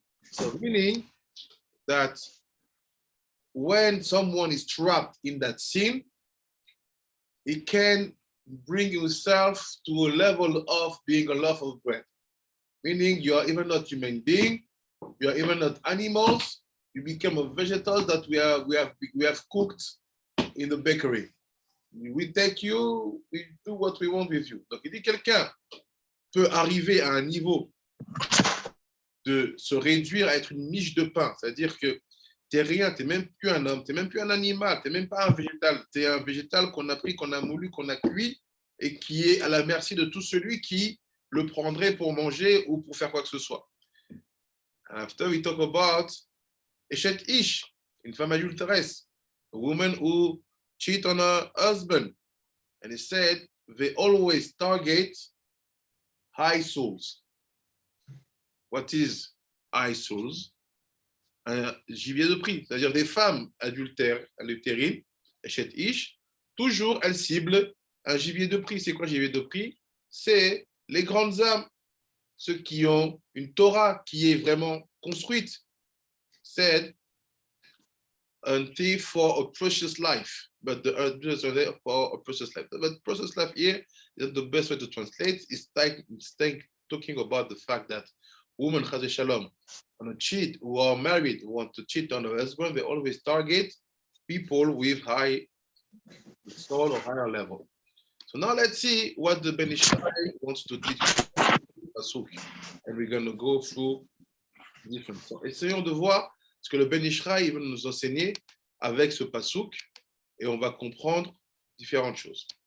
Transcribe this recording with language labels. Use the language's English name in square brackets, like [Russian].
[English] So meaning that when someone is trapped in that sin, he can bring himself to a level of being a loaf of bread. Meaning you are even not human being, you are even not animals, you become a vegetable that we have cooked in the bakery. We take you, we do what we want with you. [French] Donc il dit quelqu'un peut arriver à un niveau de se réduire à être une miche de pain, c'est-à-dire que tu n'es rien, tu n'es même plus un homme, tu n'es même plus un animal, tu n'es même pas un végétal, tu es un végétal qu'on a pris, qu'on a moulu, qu'on a cuit et qui est à la merci de tout celui qui le prendrait pour manger ou pour faire quoi que ce soit. [English] After we talk about Eshet Ish, [French] une femme adulteresse, [English] a woman who cheat on her husband. And he said, they always target high souls. What is high souls? [French] Un gibier de prix, c'est-à-dire des femmes adultérines, Eshet Ish, toujours elles ciblent un gibier de prix. C'est quoi un gibier de prix? C'est les grandes âmes. ceux qui ont une Torah qui est vraiment construite, [English] said, a thief for a precious life, but the for a precious life. But precious life here is the best way to translate. It's talking about the fact that women, Chaz Shalom, want to cheat, who are married, who want to cheat on their husband, they always target people with high soul or higher level. So now let's see what the Ben Ish Chai wants to teach Pasuk, and we're going to go through different things. [French] Essayons de voir ce que le Ben Ish Chai veut nous enseigner avec ce Pasuk, et on va comprendre différentes choses.